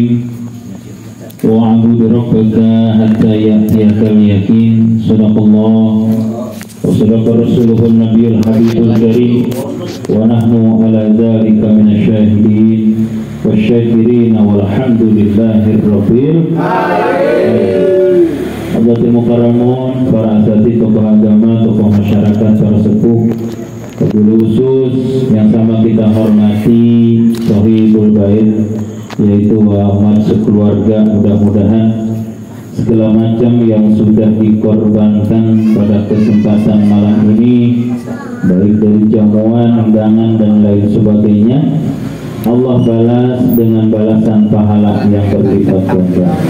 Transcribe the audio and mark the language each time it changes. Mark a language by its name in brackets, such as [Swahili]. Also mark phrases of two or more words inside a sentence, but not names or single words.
[Arabic] وَاعْبُدْ رَبَّكَ حَتَّى يَأْتِيَكَ الْيَقِينُ. صدق الله وصدق رسوله النبي الحبيب الكريم ونحن على ذلك من الشاهدين والشاكرين والحمد لله رب العالمين. حاضرين مكرمون, [Indonesian] para asatidz, tokoh agama, tokoh masyarakat, para sepuh, [Arabic] وبالخصوص [Indonesian] yang sama kita hormati Sohibul Bait, yaitu Ahmad sekeluarga. Mudah-mudahan segala macam yang sudah dikorbankan pada kesempatan malam ini, baik dari jamuan, undangan dan lain sebagainya, Allah balas dengan balasan pahala yang berlipat ganda.